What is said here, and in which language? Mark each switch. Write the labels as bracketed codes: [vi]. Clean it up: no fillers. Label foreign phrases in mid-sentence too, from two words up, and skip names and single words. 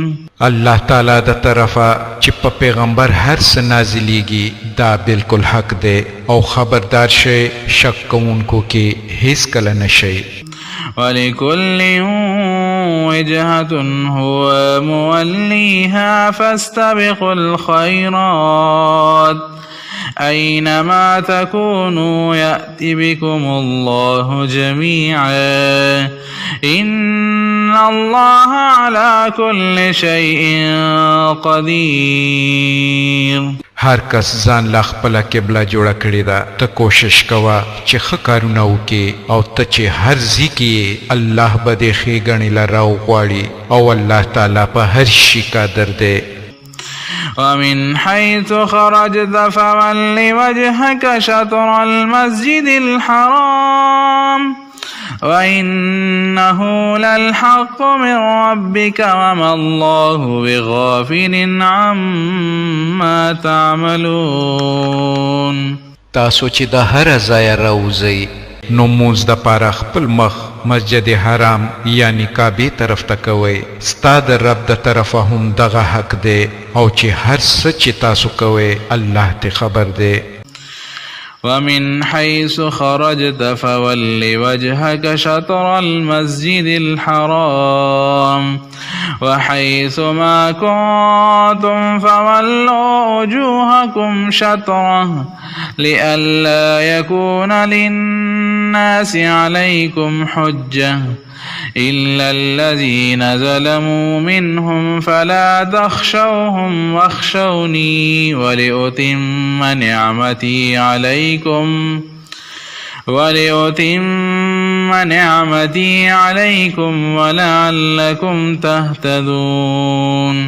[ps] الله تعالی د طرفه چې په پیغمبر هر څه نازلیږي دا بالکل حق دی او خبردار شئ شک کوونکو کې هیڅ کله نشئ. [ar] ولكل وجهة هو موليها فاستبقوا الخيرات أينما تكونوا يأتي بكم الله جميعا إن الله على كل شيء قدير. [ps] هر کس ځان لا خپله قبله جوړه کړې ده. ته کوشش کوه چې ښه کارونه وکې او ته چې هر ځای کې یې الله به دې ښېګڼې له راوغواړي او الله تعالی په هر شي قادر دی. [ar] ومن حيث خرجت فول وجهك شطر المسجد الحرام وإنه للحق من ربك وما الله بغافل عما تعملون. [ps] تاسو چې د هر ځای راوځئ نو مونځ د پاره خپل مخ مسجد حرام یعنی کعبه طرف ته کوئ. ستا د رب د طرفه هم دغه حق دی او چې هر څه چې تاسو کوئ الله ته خبر دی. [ar] ومن حيث خرجت فول وجهك شطر المسجد الحرام وحيث ما كنتم فولوا وجوهكم شطره لئلا يكون للناس عليكم حجة إلا الذين ظلموا منهم فلا تخشوهم واخشوني ولأتم نعمتي عليكم ولعلكم تهتدون.